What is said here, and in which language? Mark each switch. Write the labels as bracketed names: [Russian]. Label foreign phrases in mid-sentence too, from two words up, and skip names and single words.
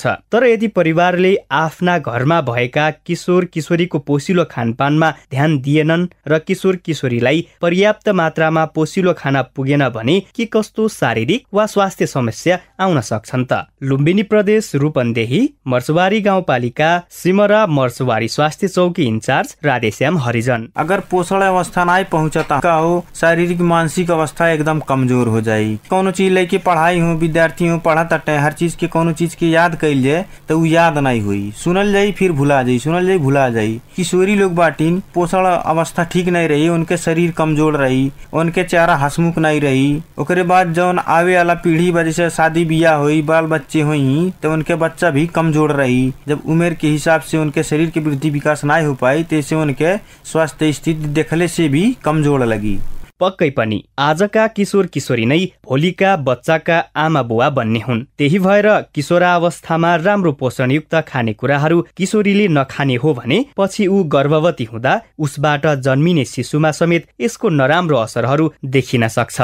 [Nepali] तर यदि परिवारले आफ्ना घरमा भएका किशोर किशोरीको पोसिलो खानपानमा ध्यान दिएनन् र किशोर किशोरीलाई पर्याप्त मात्रामा पोसिलो खाना पुगेन भने के कस्तो शारीरिक वा स्वास्थ्य समस्या आउन सक्छन् त। लुम्बिनी प्रदेश रूपन्देही मर्सवारी गाउँपालिका सिमरा मर्सवारी स्वास्थ्य चौकी इंचार्ज राधेश्याम हरिजन। [Bhojpuri] अगर पोषण अवस्था नहीं पहुंचता का हो, शारीरिक मानसिक अवस्था एकदम कमजोर हो जाये। कोनो चीज लेके पढ़ाई हो, विद्यार्थी हो पढ़ा तटे हर चीज के कोनो चीज के याद कैल जाए तो याद नहीं हुई, सुनल जाई फिर भुला जाई, सुनल जाई भुला जाई। किशोरी लोग बाटिन पोषण अवस्था ठीक नहीं रही, उनके शरीर कमजोर रही, उनके चेहरा हसमुख नहीं रही। ओकरे बाद जौन आवे वाला पीढ़ी वजह से शादी बियाह हुई, बाल बच्चे हुई तो उनके बच्चा भी कमजोर रही। जब उम्र के हिसाब से उनके शरीर की वृद्धि विकास नहीं हो पाई तो इससे उनके स्वास्थ्य स्थिति देखले से भी कमजोर लगी। [Nepali] पक्कै पनि आजका किशोर किशोरी नै भोलिका बच्चाका आमा बुवा बन्ने हुन्। त्यही भएर किशोरावस्थामा राम्रो पोषणयुक्त खानेकुराहरू किशोरीले नखाने हो भने पछि ऊ गर्भवती हुँदा उसबाट जन्मिने शिशुमा समेत यसको नराम्रो असरहरू देखिन सक्छ।